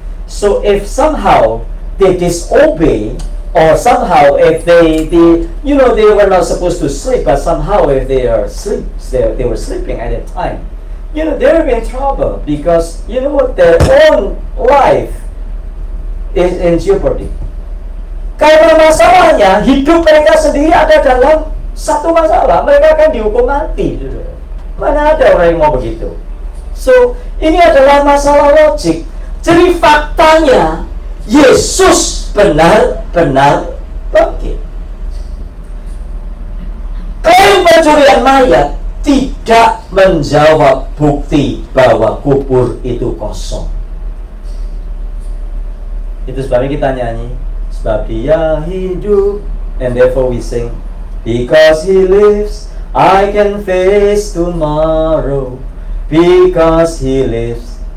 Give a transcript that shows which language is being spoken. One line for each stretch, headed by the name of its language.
English: So if somehow they disobey, or somehow if they were not supposed to sleep, but somehow if they were sleeping at that time, they will be in trouble because their own life is in jeopardy.
Indonesian: Karena masalahnya, hidup mereka sendiri ada dalam satu masalah. Mereka akan dihukum mati. Mana ada orang yang mau begitu? So, ini adalah masalah logik. Jadi faktanya, Yesus benar-benar bangkit. Klaim pencurian mayat tidak menjawab bukti bahwa kubur itu kosong. Itu sebabnya kita nyanyi, sebab dia hidup,
English: and therefore we sing, because he lives, I can face tomorrow, because he lives.